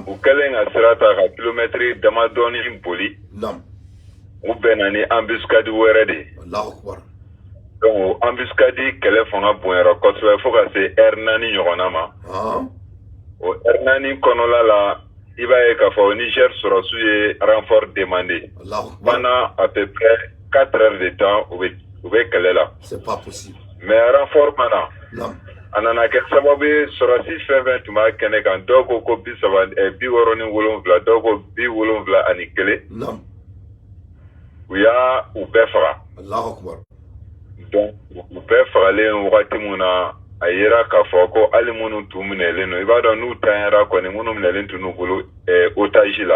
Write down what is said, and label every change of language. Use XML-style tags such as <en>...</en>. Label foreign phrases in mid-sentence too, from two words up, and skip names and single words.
<bm>U kɛlen ka sira ta ka kilomètre damadɔni boli. Non. U bɛnna ni embuscade wɛrɛ de.</bm> <ar>Allahu Akbar.</ar> <bm>Donc embuscade kɛlɛ fanga bonyara kosɛbɛ fo ka se heure 4 ɲɔgɔnna ma. O heure 4 kɔnɔla la i b'a ye k'a fɔ Niger sɔrɔsiw ye</bm> <fr>renfort demandé. Pendant à peu près 4 heures de temps</fr> <bm>u bɛ kɛlɛ la.</bm> <fr>C'est pas possible. Mais renfort mana. Non.</fr> <bm>A nana kɛ sababu ye sɔrɔsi fɛn fɛn tun b'a kɛnɛ kan dɔw ko ko 67, dɔw ko 71. Non. U y'a u bɛɛ faga.</bm> <ar>Allahu Akbar.</ar> <bm>Donc u bɛɛ fagalen wagati mun na a yera k'a fɔ ko hali minnu tun minɛlen don i b'a dɔn n'u tanyara kɔni minnu minɛlen tun n'u bolo otage la.</bm>